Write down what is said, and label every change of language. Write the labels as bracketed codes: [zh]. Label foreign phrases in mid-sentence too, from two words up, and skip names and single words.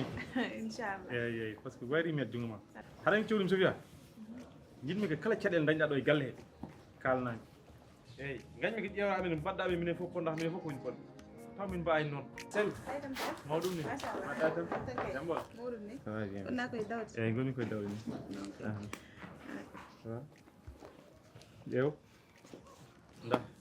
[ff] inchallah eyyi [fr] par ce que [ff] wayri met jungo ma haɗa cewɗum Sofia jiɗmi ko kala caɗele dañɗa ɗo e galle he kalnami eyyi gañmi ko ƴeewa amen mbaddaɓe minen fof ponɗa minen fof kowoni ponɗe taw min mbayni noon sel mawɗum ni maɗa tan jambo eyyi goni koye dawde ni ƴeew nda